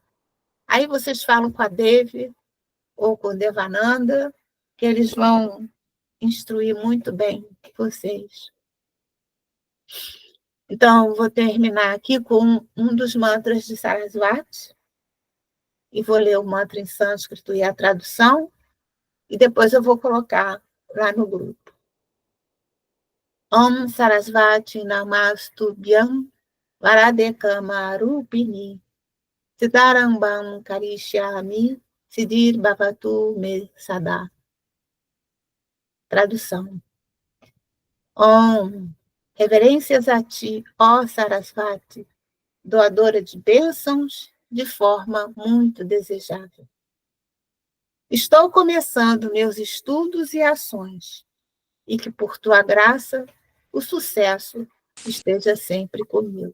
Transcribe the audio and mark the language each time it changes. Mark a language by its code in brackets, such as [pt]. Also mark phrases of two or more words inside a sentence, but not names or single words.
[pt] Aí vocês falam com a Devi ou com o Devananda, que eles vão instruir muito bem vocês. Então, vou terminar aqui com um dos mantras de Sarasvati, e vou ler o mantra em sânscrito e a tradução, e depois eu vou colocar lá no grupo. [sa] Om Sarasvati Namastubhyam Varadekamarupini Siddharambam Karishyami Siddhir Bhavatu Me Sada. [pt] Tradução. Om. Reverências a ti, ó Sarasvati, doadora de bênçãos de forma muito desejável. Estou começando meus estudos e ações, e que por tua graça o sucesso esteja sempre comigo.